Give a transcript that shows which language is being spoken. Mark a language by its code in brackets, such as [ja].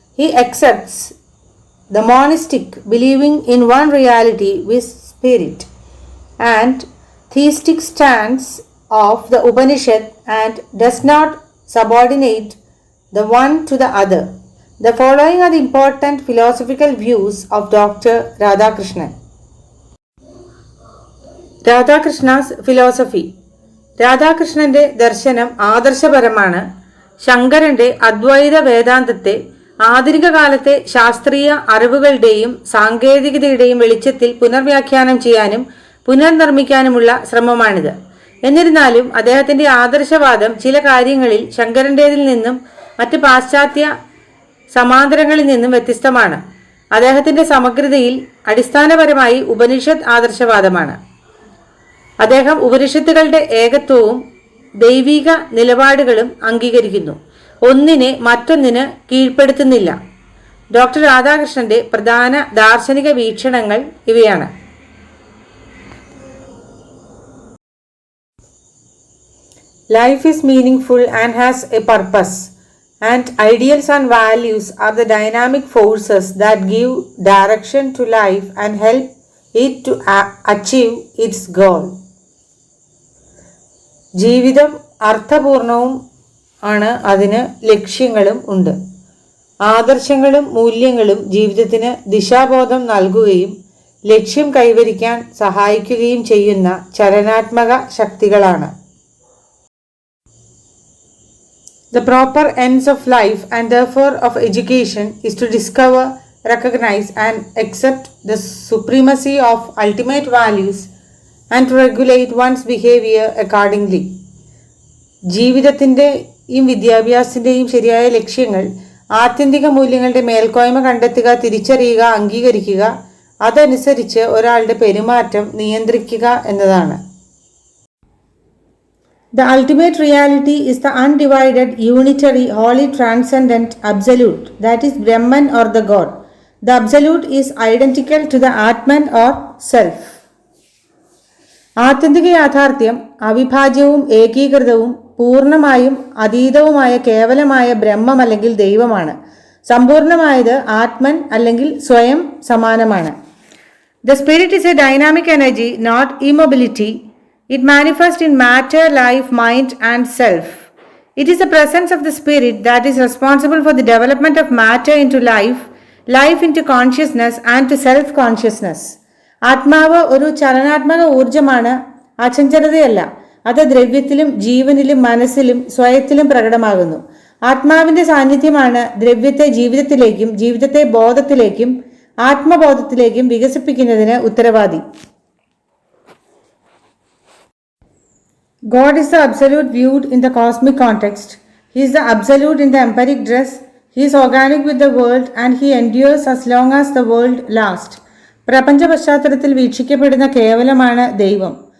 [en] He accepts the monistic, believing in one reality with spirit, and theistic stance of the Upanishad and does not subordinate the one to the other. The following are the important philosophical views of Dr. Radhakrishnan. Radhakrishna's philosophy. [ml] രാധാകൃഷ്ണന്റെ ദർശനം ആദർശപരമാണ്. ശങ്കരന്റെ അദ്വൈത വേദാന്തത്തെ ആധുനിക കാലത്തെ ശാസ്ത്രീയ അറിവുകളുടെയും സാങ്കേതികതയുടെയും വെളിച്ചത്തിൽ പുനർവ്യാഖ്യാനം ചെയ്യാനും പുനർനിർമ്മിക്കാനുമുള്ള ശ്രമമാണിത്. എന്നിരുന്നാലും അദ്ദേഹത്തിന്റെ ആദർശവാദം ചില കാര്യങ്ങളിൽ ശങ്കരന്റേതിൽ നിന്നും മറ്റ് പാശ്ചാത്യ സമാന്തരങ്ങളിൽ നിന്നും വ്യത്യസ്തമാണ്. അദ്ദേഹത്തിന്റെ സമഗ്രതയിൽ അടിസ്ഥാനപരമായി ഉപനിഷത്ത് ആദർശവാദമാണ്. അദ്ദേഹം ഉപനിഷത്തുകളുടെ ഏകത്വവും ദൈവിക നിലപാടുകളും അംഗീകരിക്കുന്നു, ഒന്നിനെ മറ്റൊന്നിന് കീഴ്പ്പെടുത്തുന്നില്ല. ഡോക്ടർ രാധാകൃഷ്ണന്റെ പ്രധാന ദാർശനിക വീക്ഷണങ്ങൾ ഇവയാണ്. [en] Life is meaningful and has a purpose, and ideals and values are the dynamic forces that give direction to life and help it to achieve its goal. [ml] ജീവിതം അർത്ഥപൂർണവും ആണ്, അതിന് ലക്ഷ്യങ്ങളും ഉണ്ട്. ആദർശങ്ങളും മൂല്യങ്ങളും ജീവിതത്തിന് ദിശാബോധം നൽകുകയും ലക്ഷ്യം കൈവരിക്കാൻ സഹായിക്കുകയും ചെയ്യുന്ന ചലനാത്മക ശക്തികളാണ്. [en] The proper ends of life and therefore of education is to discover, recognize and accept the supremacy of ultimate values and to regulate one's behavior accordingly. [ml] ജീവിതത്തിൻ്റെയും വിദ്യാഭ്യാസത്തിൻ്റെയും ശരിയായ ലക്ഷ്യങ്ങൾ ആത്യന്തിക മൂല്യങ്ങളുടെ മേൽക്കോയ്മ കണ്ടെത്തുക, തിരിച്ചറിയുക, അംഗീകരിക്കുക, അതനുസരിച്ച് ഒരാളുടെ പെരുമാറ്റം നിയന്ത്രിക്കുക എന്നതാണ്. [en] The ultimate reality is the undivided, unitary, wholly transcendent absolute, that is Brahman or the God. The absolute is identical to the Atman or self. [ml] ആത്യന്തിക യാഥാർത്ഥ്യം അവിഭാജ്യവും ഏകീകൃതവും പൂർണ്ണമായും അതീതവുമായ കേവലമായ ബ്രഹ്മം അല്ലെങ്കിൽ ദൈവമാണ്. സമ്പൂർണമായത് ആത്മൻ അല്ലെങ്കിൽ സ്വയം സമാനമാണ്. [en] The spirit is a dynamic energy, not immobility. It manifests in matter, life, mind, and self. It is the presence of the spirit that is responsible for the development of matter into life, life into consciousness, and to self-consciousness. [ml] ആത്മാവ് ഒരു ചലനാത്മക ഊർജമാണ്, അചഞ്ചലതയല്ല. അത് ദ്രവ്യത്തിലും ജീവനിലും മനസ്സിലും സ്വയത്തിലും പ്രകടമാകുന്നു. ആത്മാവിന്റെ സാന്നിധ്യമാണ് ദ്രവ്യത്തെ ജീവിതത്തിലേക്കും ജീവിതത്തെ ബോധത്തിലേക്കും ആത്മബോധത്തിലേക്കും വികസിപ്പിക്കുന്നതിന് ഉത്തരവാദി. [en] God is the absolute viewed in the cosmic context. He is the absolute in the empiric dress. He is organic with the world and he endures as long as the world lasts. [ml] പ്രപഞ്ച പശ്ചാത്തലത്തിൽ വീക്ഷിക്കപ്പെടുന്ന കേവലമാണ് ദൈവം.